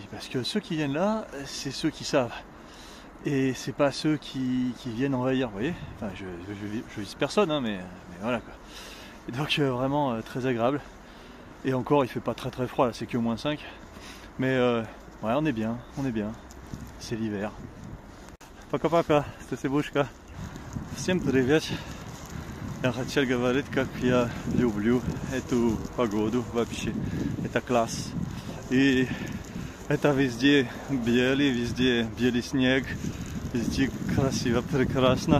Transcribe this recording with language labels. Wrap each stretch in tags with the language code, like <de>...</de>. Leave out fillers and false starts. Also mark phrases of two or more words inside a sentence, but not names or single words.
<fr>Parce que ceux qui viennent là, c'est ceux qui savent. Et c'est pas ceux qui viennent envahir, vous voyez. Enfin, je vise personne, hein, mais voilà quoi. Et donc vraiment très agréable. Et encore, il fait pas très froid, là, c'est que moins 5. Mais ouais, on est bien. C'est l'hiver.</fr> <ru>Пока-пока, Стасибушка. Всем привет. Я хотел говорить, как я люблю эту погоду вообще. Это класс. И это везде белый снег, везде красиво, прекрасно.</ru>